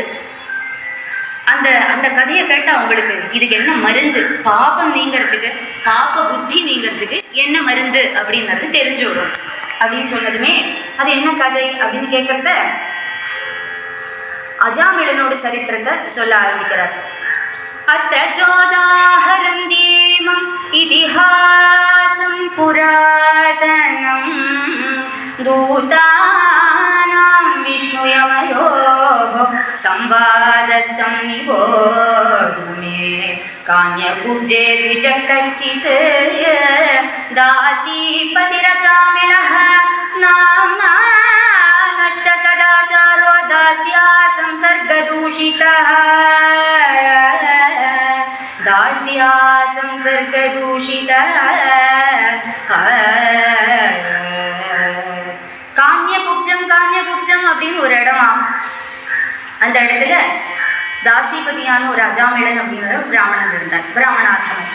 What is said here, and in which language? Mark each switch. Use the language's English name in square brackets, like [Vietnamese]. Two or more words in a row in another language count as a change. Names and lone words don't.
[Tamil] அந்த கதையை கேட்டால் அவங்களுக்கு இதுக்கு என்ன மருந்து, பாபம் நீங்கிறதுக்கு, பாப புத்தி நீங்கிறதுக்கு என்ன மருந்து அப்படிங்கிறது தெரிஞ்சு வரும் அப்படின்னு சொன்னதுமே அது என்ன கதை அப்படின்னு கேட்கறத அஜாமிளனோட சரித்திரத்தை சொல்ல ஆரம்பிக்கிறார். [Sanskrit] अत्र उदाहरन्तीमम् इतिहासं पुरातनम् दूतानां विष्णुयमयोः संवादस्तं निबोधुमे कान्यकुब्जे द्विजकश्चित् दासीपतिरजामिलः नाम्ना नष्टसदाचारो दास्या संसर्गदूषितः [Tamil] கான்யகுப்ஜம் அப்படின்னு ஒரு இடமா. அந்த இடத்துல தாசிபதியான ஒரு அஜாமிளன் அப்படிங்கிற ஒரு பிராமணன் இருந்தார், பிராமணாதமன்.